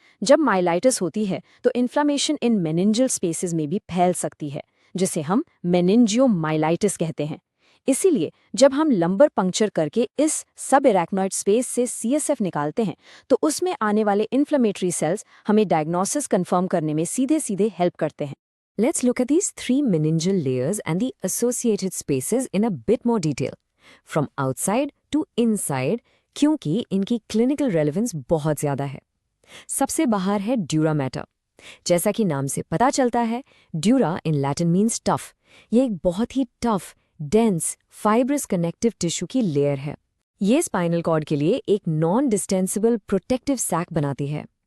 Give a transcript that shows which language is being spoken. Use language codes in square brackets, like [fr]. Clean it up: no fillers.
[hi] जब माइलाइटिस होती है तो इन्फ्लामेशन इन मेनिंजियल स्पेसेस में भी फैल सकती है, जिसे हम मेनिंजियोमाइलाइटिस कहते हैं। इसीलिए जब हम लंबर पंक्चर करके इस सब एराक्नॉइड स्पेस से CSF निकालते हैं तो उसमें आने वाले इन्फ्लेमेटरी सेल्स हमें डायग्नोसिस कंफर्म करने में सीधे सीधे हेल्प करते हैं। [en] Let's look at these 3 meningeal layers and the associated spaces in a bit more detail, from outside to inside, [hi] क्योंकि इनकी clinical relevance बहुत ज़्यादा है। सबसे बाहर है ड्यूरा मैटर। जैसा कि नाम से पता चलता है, [en] Dura in Latin means tough. [hi] ये एक बहुत ही tough, dense, fibrous connective tissue की लेयर है। ये स्पाइनल कॉर्ड के लिए एक नॉन डिस्टेंसिबल प्रोटेक्टिव सैक बनाती है।